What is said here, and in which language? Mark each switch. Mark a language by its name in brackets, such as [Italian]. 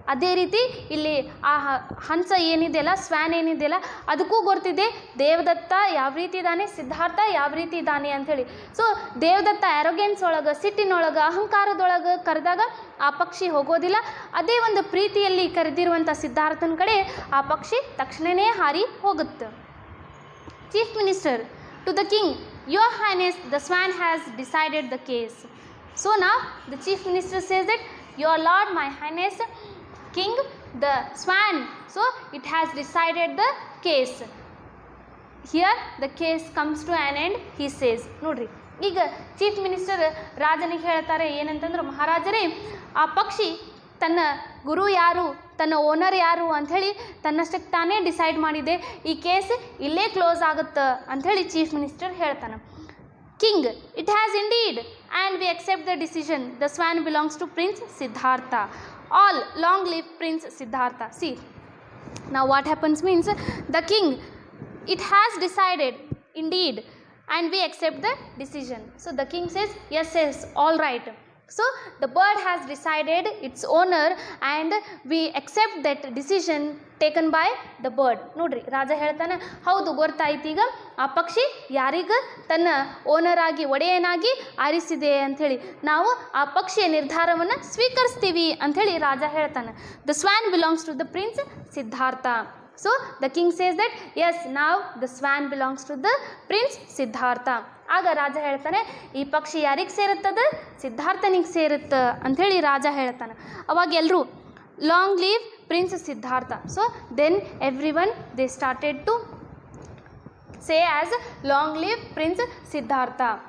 [Kannada] ಅದೇ ರೀತಿ ಇಲ್ಲಿ ಆ ಹಂಸ ಏನಿದೆಯಲ್ಲ, ಸ್ವ್ಯಾನ್ ಏನಿದೆಯಲ್ಲ, ಅದಕ್ಕೂ ಗೊತ್ತಿದೆ ದೇವದತ್ತ ಯಾವ ರೀತಿ ಇದ್ದಾನೆ, ಸಿದ್ಧಾರ್ಥ ಯಾವ ರೀತಿ ಇದ್ದಾನೆ ಅಂಥೇಳಿ. ಸೊ ದೇವದತ್ತ ಆ್ಯರೋಗೆನ್ಸ್ ಒಳಗೆ, ಸಿಟ್ಟಿನೊಳಗೆ, ಅಹಂಕಾರದೊಳಗೆ ಕರೆದಾಗ ಆ ಪಕ್ಷಿ ಹೋಗೋದಿಲ್ಲ. ಅದೇ ಒಂದು ಪ್ರೀತಿಯಲ್ಲಿ ಕರೆದಿರುವಂಥ ಸಿದ್ಧಾರ್ಥನ ಕಡೆ ಆ ಪಕ್ಷಿ ತಕ್ಷಣವೇ ಹಾರಿ ಹೋಗುತ್ತೆ. [English] Chief minister to the king, your highness, the swan has decided the case. So now the chief minister says that your lord, my highness king, the swan, so it has decided the case. Here the case comes to an end, he says. [Kannada] ನೋಡ್ರಿ ಈಗ chief minister ರಾಜನಿಗೆ ಹೇಳ್ತಾರೆ ಏನಂತಂದ್ರೆ, ಮಹಾರಾಜರೇ, ಆ ಪಕ್ಷಿ ತನ್ನ ಗುರು ಯಾರು, ತನ್ನ ಓನರ್ ಯಾರು ಅಂಥೇಳಿ ತನ್ನಷ್ಟಕ್ಕೆ ತಾನೇ ಡಿಸೈಡ್ ಮಾಡಿದೆ, ಈ ಕೇಸ್ ಇಲ್ಲೇ ಕ್ಲೋಸ್ ಆಗುತ್ತೆ ಅಂಥೇಳಿ ಚೀಫ್ ಮಿನಿಸ್ಟರ್ ಹೇಳ್ತಾನೆ. [English] King, it has indeed and we accept the decision. The swan belongs to prince Siddhartha. All long live prince Siddhartha. See, now what happens means, the king, it has decided indeed and we accept the decision. So the king says yes, all right. So the bird has decided its owner and we accept that decision taken by the bird. [Kannada] ನೋಡ್ರಿ, ರಾಜ ಹೇಳ್ತಾನೆ, ಹೌದು ಗೊತ್ತಾಯ್ತು, ಈಗ ಆ ಪಕ್ಷಿ ಯಾರಿಗೆ ತನ್ನ owner ಆಗಿ ಒಡೆಯನಾಗಿ ಆರಿಸಿದೆ ಅಂಥೇಳಿ ನಾವು ಆ ಪಕ್ಷಿಯ ನಿರ್ಧಾರವನ್ನು ಸ್ವೀಕರಿಸ್ತೀವಿ ಅಂಥೇಳಿ ರಾಜ ಹೇಳ್ತಾನೆ. [English] The swan belongs to the prince Siddhartha. So the king says that yes, now the swan belongs to the prince Siddhartha. [Kannada] ಆಗ ರಾಜ ಹೇಳ್ತಾನೆ, ಈ ಪಕ್ಷಿ ಯಾರಿಗೆ ಸೇರುತ್ತದೆ, ಸಿದ್ಧಾರ್ಥನಿಗೆ ಸೇರುತ್ತೆ ಅಂಥೇಳಿ ರಾಜ ಹೇಳ್ತಾನೆ. ಅವಾಗ ಎಲ್ಲರೂ [English] Long live prince Siddhartha. So then everyone they started to say as long live prince Siddhartha.